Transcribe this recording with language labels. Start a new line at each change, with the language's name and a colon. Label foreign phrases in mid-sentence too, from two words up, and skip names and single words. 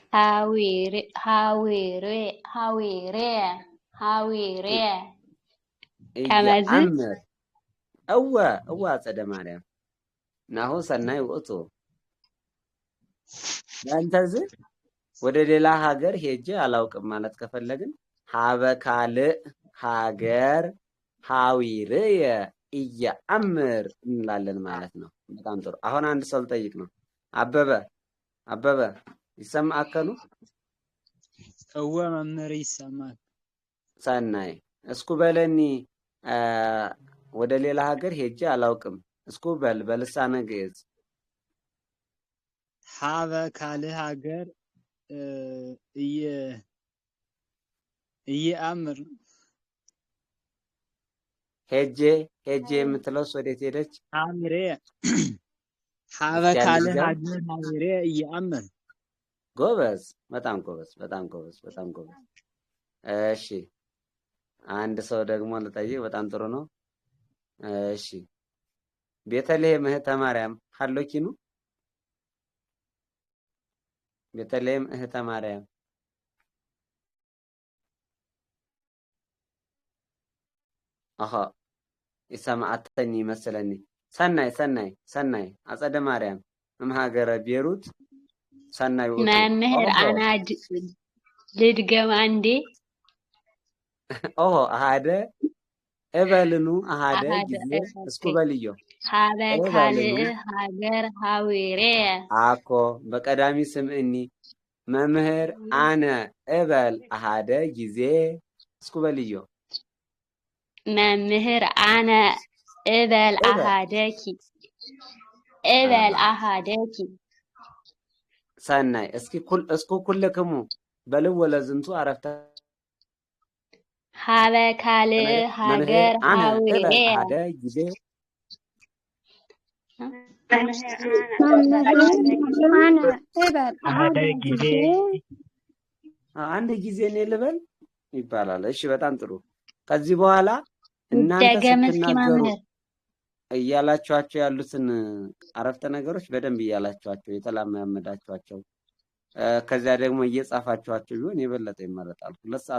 Geez: እየአምር እወ አጸደ ማርያም ናሁ ሰናይ ውእቱ ያንተዝ
Amharic: ወደ ሌላ ሀገር ሄጄ አላውቅም ማለት ከፈለግን
Geez: ሀበ ካልእ ሀገር ሀዊርየ እየአምር
Amharic: እንላለን ማለት ነው። በጣም ጥሩ። አሁን አንድ ሰው ልጠይቅ ነው። አበበ ይሰማከኑ? እወ መምህር ይሰማል።
Geez: ሰናይ እስኩ በለኒ
Amharic: ወደ ሌላ ሀገር ሄጄ አላውቅም
Geez: እስኩ በልሳነ ግዕዝ ሀበ ካልእ ሀገር እየአምር
Amharic: ሄጄ የምትለው ወዴት ሄደች?
Geez: ሀዊሬ ሀበ ካልእ ሀገር ሀዊሬ እየአምር።
Amharic: ጎበዝ፣ በጣም ጎበዝ። እሺ አንድ ሰው ደግሞ ልጠይቅ። በጣም ጥሩ ነው። እሺ ቤተልሔም
Geez: እህተ ማርያም ሀሎኪኑ? ቤተልሔም እህተ ማርያም ይሰማዓተኒ ይመስለኒ። ሰናይ አጸደ ማርያም እምሃገረ ቤሩት ሰናይ ውእቱ
Amharic: መምህር አና ልድገም አንዴ።
Geez: አሃደ እበልኑ አሃደ ጊዜ እስኩ በልዮ ሀበ ካልእ ሀገር ሀዊሬ አኮ በቀዳሚ ስምዕኒ መምህር አነ እበል አሃደ ጊዜ እስኩ በልዮ መምህር አነ እበል አሃደኪ እበል አሃደኪ ሰናይ እስኩ ኩልክሙ በልዎ ለዝንቱ አረፍተ ሀበ ካልእ ሀገር ሀዊሬ አሃደ ጊዜ አነ እበል አሃደ ጊዜ
Amharic: አንድ ጊዜ ነው ልበል ይባላል። እሺ በጣም ጥሩ። ከዚህ በኋላ እናንተ ስትናገሩ እያላችኋቸው ያሉትን አረፍተ ነገሮች በደንብ እያላችኋቸው የተላማመዳችኋቸው ከዚያ ደግሞ እየጻፋችኋቸው ቢሆን የበለጠ ይመረጣል። 2 ሰዓት